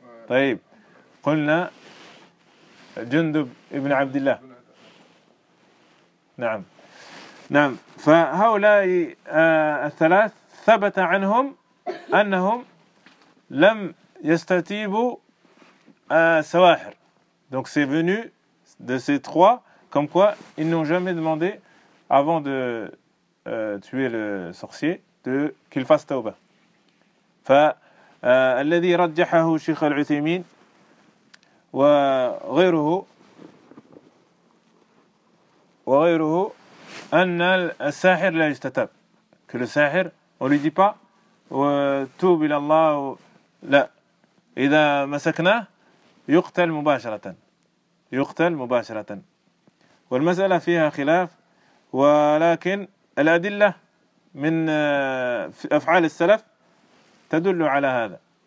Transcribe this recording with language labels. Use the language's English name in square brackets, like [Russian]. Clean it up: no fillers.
[Arabic] طيب قلنا جندب ابن عبد الله. نعم نعم. فهؤلاء الثلاث ثبت عنهم أنهم لم يستتيبوا سواحر. [French] Donc c'est venu de ces trois comme quoi ils n'ont jamais demandé avant de tuer le sorcier de qu'il fasse tawbah. [Arabic] فالذي رجحه شيخ العثيمين وغيره وغيره أن الساحر لا يستتاب. [French] Que le ساحر on lui dit pas [Arabic] توب إلى الله. لا إذا مسكناه يقتل مباشرة يقتل مباشرة. والمسألة فيها خلاف ولكن الأدلة من أفعال السلف تدل على هذا.